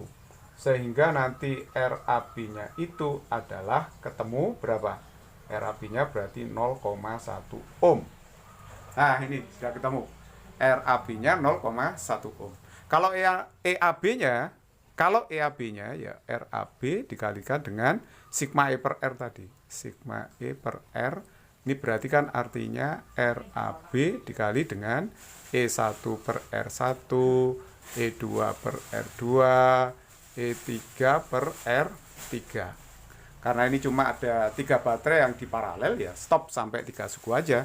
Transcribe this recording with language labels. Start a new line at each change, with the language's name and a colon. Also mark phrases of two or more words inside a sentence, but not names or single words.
Indonesian: Sehingga nanti RAB-nya itu adalah ketemu berapa? RAB-nya berarti 0,1 ohm. Nah, ini sudah ketemu. RAB-nya 0,1 ohm. Kalau EAB-nya, ya RAB dikalikan dengan sigma E per R tadi. Sigma E per R. Ini berarti kan artinya RAB dikali dengan E1 per R1, E2 per R2, E3 per R3. Karena ini cuma ada 3 baterai yang di paralel ya, stop sampai 3 suku aja.